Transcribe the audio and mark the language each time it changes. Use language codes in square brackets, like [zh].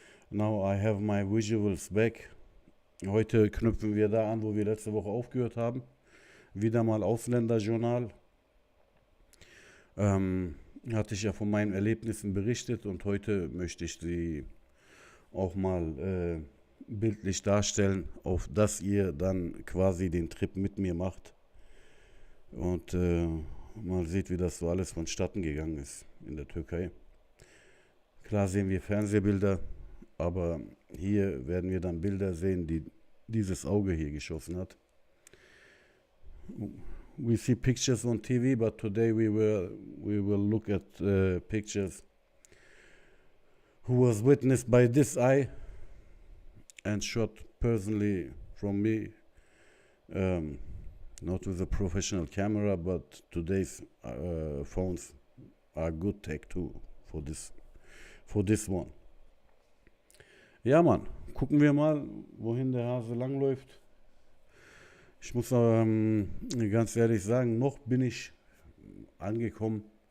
[en] Now I have my visuals back. [de] Heute knüpfen wir da an, wo wir letzte Woche aufgehört haben. Wieder mal Ausländerjournal. Hatte ich ja von meinen Erlebnissen berichtet und heute möchte ich sie auch mal bildlich darstellen, auf dass ihr dann quasi den Trip mit mir macht und mal seht, wie das so alles vonstatten gegangen ist in der Türkei. Klar sehen wir Fernsehbilder, aber hier werden wir dann Bilder sehen, die dieses Auge hier geschossen hat. [en] We see pictures on TV, but today we will look at pictures who was witnessed by this eye and shot personally from me, not with a professional camera, but today's phones are good tech too for this one. [de] Ja, Mann, gucken wir mal, wohin der Hase langläuft. Ich muss ganz ehrlich sagen, noch bin ich angekommen.